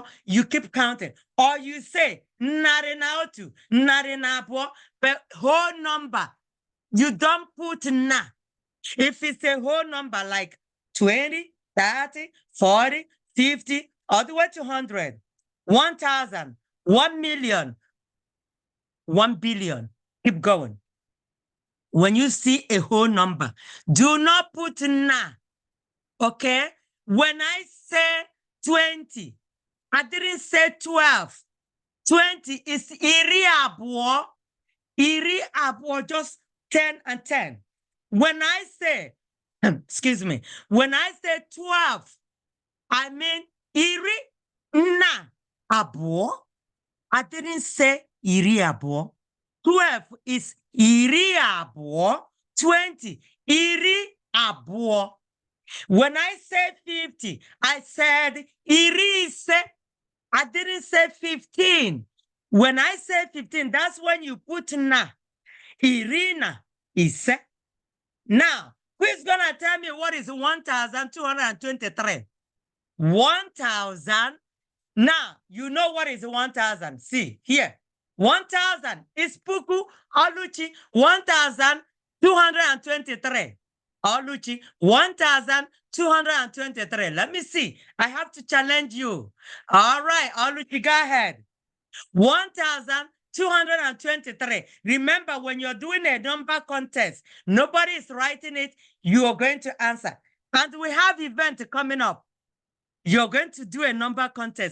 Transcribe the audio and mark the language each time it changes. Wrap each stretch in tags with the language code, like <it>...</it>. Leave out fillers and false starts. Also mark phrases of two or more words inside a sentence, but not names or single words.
<en>You keep counting, or you say</en> <ig>narina otu, narina abo,</ig> <en>but whole number. You don't put na. If it's a whole number like 20, 30, 40, 50, all the way to 100, 1,000, 1 million, 1 billion, keep going. When you see a whole number, do not put na, okay? When I say 20, I didn't say 12. 20 is</en> <ig>iri abụọ,</ig> <en>just 10 and 10. When I say, excuse me, when I say 12, I mean</en> <ig>iri na abụọ.</ig> <en>I didn't say</en> <ig>iri abụọ.</ig> <en>12 is</en> <ig>iri abụọ. 20, iri abụọ.</ig> <en>When I say 50, I said</en> <ig>iri ise.</ig> <en>I didn't say 15. When I say 15, that's when you put na.</en> <ig>Irina ise.</ig> <en>Now, who's going to tell me what is 1,223? 1,000. Now, you know what is 1,000. See, here. 1,000 is puku, Oluchi, 1,223. Oluchi, 1,223. Let me see. I have to challenge you. All right, Oluchi, go ahead. 1,223. Remember, when you're doing a number contest, nobody is writing it. You are going to answer. And we have event coming up. You're going to do a number contest.</en>